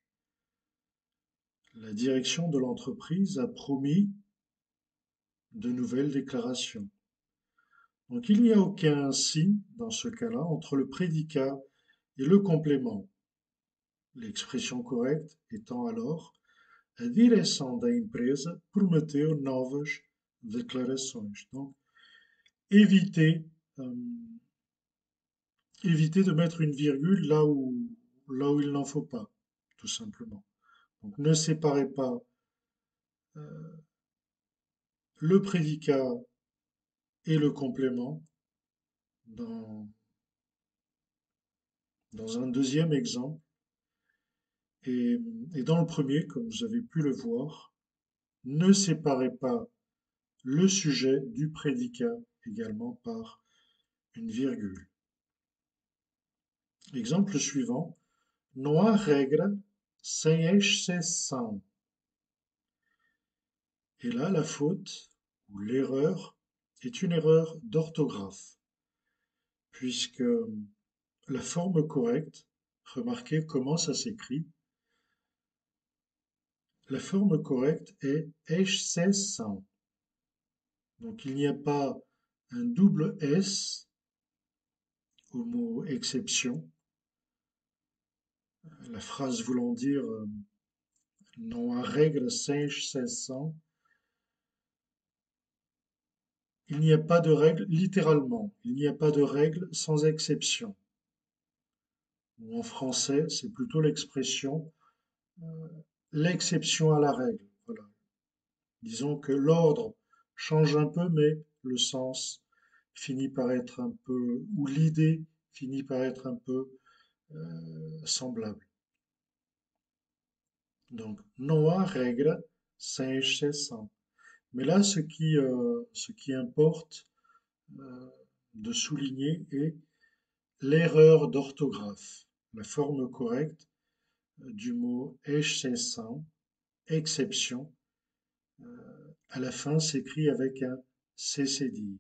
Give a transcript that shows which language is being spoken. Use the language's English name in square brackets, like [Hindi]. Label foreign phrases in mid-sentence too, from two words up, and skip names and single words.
[French] La direction de l'entreprise a promis de nouvelles déclarations. Donc il n'y a aucun signe dans ce cas-là entre le prédicat et le complément. L'expression correcte étant alors [Portuguese] a direção da empresa prometeu novas declarações. [French] Donc évitez, euh, évitez de mettre une virgule là où il n'en faut pas, tout simplement. Donc ne séparez pas euh, le prédicat et le complément dans, dans un deuxième exemple. Et, et dans le premier, comme vous avez pu le voir, ne séparez pas le sujet du prédicat également par une virgule. Exemple suivant. [Portuguese] Não há regra sem exceção. [French] Et là, la faute ou l'erreur est une erreur d'orthographe, puisque la forme correcte, remarquez comment ça s'écrit, la forme correcte est exceção. Donc il n'y a pas un double S au mot exception, la phrase voulant dire [Portuguese] não há regra sem exceção. [French] Il n'y a pas de règle, littéralement, il n'y a pas de règle sans exception. Ou en français, c'est plutôt l'expression euh, l'exception à la règle. Voilà. Disons que l'ordre change un peu, mais le sens finit par être un peu, ou l'idée finit par être un peu semblable. Donc, [Portuguese] não há regra sem exceção. [French] Mais là, ce qui importe euh, de souligner est l'erreur d'orthographe. La forme correcte du mot exceção, exception, à la fin s'écrit avec un CCDI.